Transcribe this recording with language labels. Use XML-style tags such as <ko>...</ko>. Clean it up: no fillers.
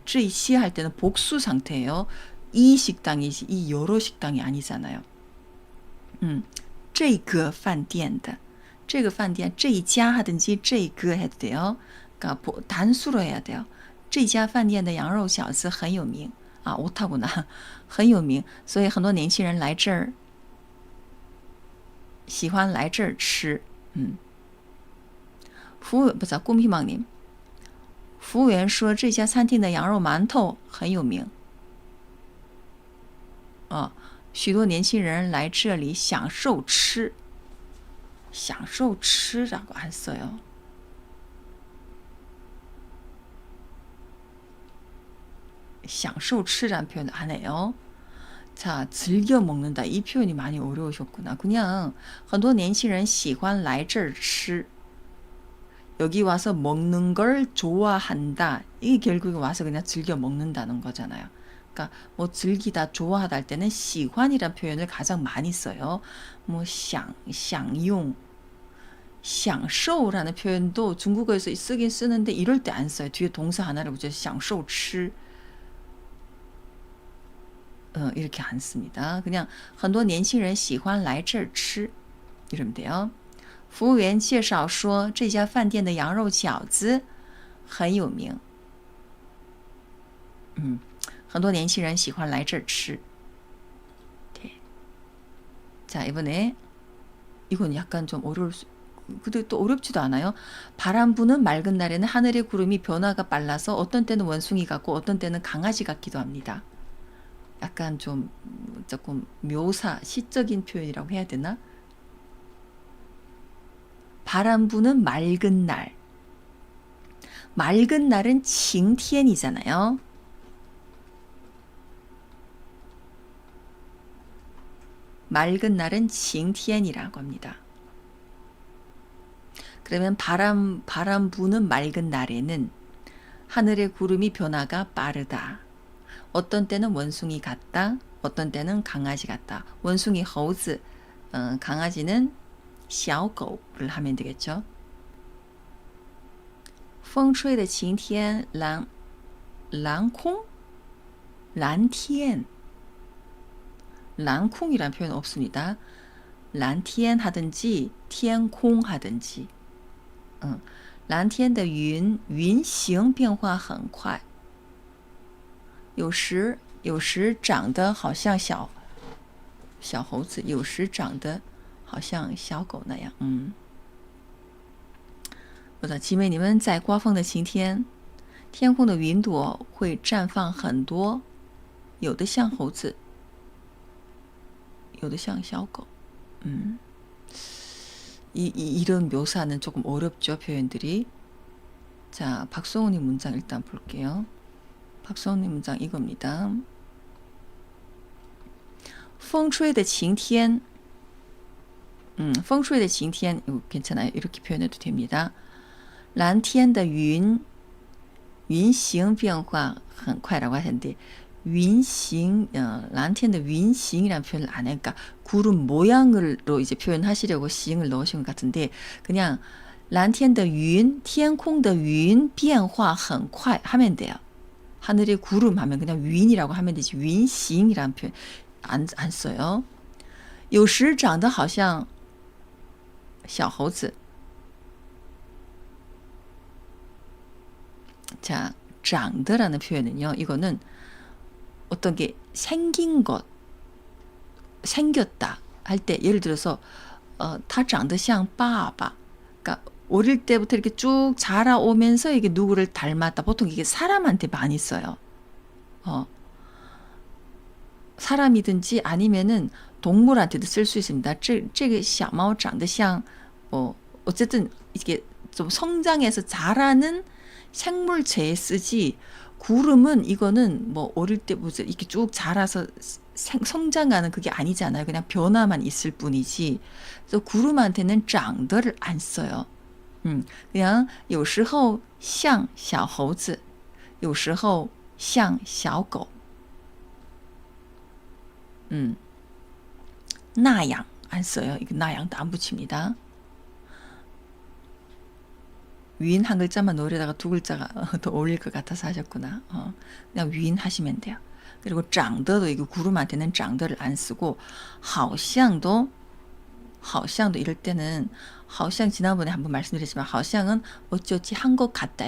<zh>这些</zh> <ko>할 때는 복수 상태예요. 이 식당이지 이 여러 식당이 아니잖아요.</ko> <zh>这个饭店的, 这个饭店, 这一家</zh> <ko>하든지</ko> <zh>这个</zh> <ko>해도 돼요. 그러니까 단수로 해야 돼요.</ko> <zh>这家饭店的羊肉饺子很有名.</zh> <ko>아, 오타구나.</ko> <zh>很有名. 所以很多年轻人来这儿喜欢来这儿吃. 꿈희망님, 服务员说这家餐厅的羊肉馒头很有名. 许多年轻人来这里享受吃. 享受吃</zh> <ko>라고 안 써요.</ko> <zh>享受吃</zh> <ko>라는 표현 안 해요. 자, 즐겨 먹는다. 이 표현이 많이 어려우셨구나. 그냥</ko> <zh>很多年轻人喜欢来这儿吃.</zh> <ko>여기 와서 먹는 걸 좋아한다. 이게 결국에 와서 그냥 즐겨 먹는다는 거잖아요. 그러니까 뭐 즐기다, 좋아하다 할 때는 喜欢이란 표현을 가장 많이 써요. 뭐 享用, 享受라는 표현도 중국어에서 쓰긴 쓰는데 이럴 때 안 써요. 뒤에 동사 하나를 붙여서</ko> <zh>享受吃.</zh> <ko>이렇게 안 씁니다. 그냥</ko> <zh>很多年轻人喜欢来这儿吃</zh> <ko>이러면 돼요.</ko> <zh>服务员介绍说这家饭店的羊肉饺子很有名. 很多年轻人喜欢来这儿吃.</zh> <ko>네. 자, 이번에 이건 약간 좀 근데 또 어렵지도 않아요. 바람 부는 맑은 날에는 하늘의 구름이 변화가 빨라서 어떤 때는 원숭이 같고 어떤 때는 강아지 같기도 합니다. 약간 좀 조금 묘사, 시적인 표현이라고 해야 되나? 바람 부는 맑은 날. 맑은 날은 칭티엔이잖아요. 맑은 날은 칭티엔이라고 합니다. 그러면 바람 부는 맑은 날에는 하늘의 구름이 변화가 빠르다. 어떤 때는 원숭이 같다. 어떤 때는 강아지 같다. 원숭이 허우즈, 강아지는 小狗를 하면 되겠죠.</ko> <zh>风吹的晴天蓝空蓝天蓝空</zh> <ko>이란 표현 없습니다.</ko> <zh>蓝天</zh> <ko>하든지</ko> <zh>天空 하든지 蓝天的云形变化很快有时长得好像小猴子有时长得好像小狗那样我的集美你们在刮风的晴天天空的云朵会绽放很多有的像猴子有的像小狗</zh> <ko>이런 묘사는 조금 어렵죠, 표현들이. 자, 박성훈님 문장 일단 볼게요. 박성훈님 문장 이겁니다.</ko> <zh>风吹的晴天风吹的晴天</zh> <ko>이거 괜찮아요. 이렇게 표현해도 됩니다.</ko> <zh>蓝天的云形变化很快</zh> <ko>라고 하셨는데 云形, 蓝天的云形이라는 표현을 안 하니까 구름 모양으로 이제 표현하시려고 시ing을 넣으신 것 같은데 그냥</ko> <zh>蓝天的云天空的云变化很快</zh> <ko>하면 돼요. 하늘의 구름 하면 그냥云이라고 하면 되지 云形이라는 표현 안 써요.</ko> <zh>有时长得好像小猴子</zh> <ko>자,</ko> <zh>长得</zh> <ko>라는 표현은요. 이거는 어떤 게 생긴 것, 생겼다 할 때 예를 들어서</ko> <zh>他长得像爸爸</zh> <ko>그러니까 어릴 때부터 이렇게 쭉 자라오면서 이게 누구를 닮았다. 보통 이게 사람한테 많이 써요. 사람이든지 아니면은 동물한테도 쓸 수 있습니다.</ko> <zh>这个小猫长得像</zh> <ko>어쨌든 이게 좀 성장해서 자라는 생물체에 쓰지 구름은 이거는 뭐 어릴 때부터 이렇게 쭉 자라서 성장하는 그게 아니잖아요. 그냥 변화만 있을 뿐이지. 그래서 구름한테는 长得를 안 써요.</ko> <zh>그냥 有时候像小猴子有时候像小狗那样</zh> <ko>안 써요. 이거 那样도 안 붙입니다. 위인 한 글자만 넣으려다가 두 글자가 더 어울릴 것 같아서 하셨구나. 그냥 위인 하시면 돼요. 그리고 长得도 이거 구름한테는 长得를 안 쓰고 好像도 이럴 때는 好像 지난번에 한번 말씀드렸지만 好像은 어쩌지 한 것 같다.</ko>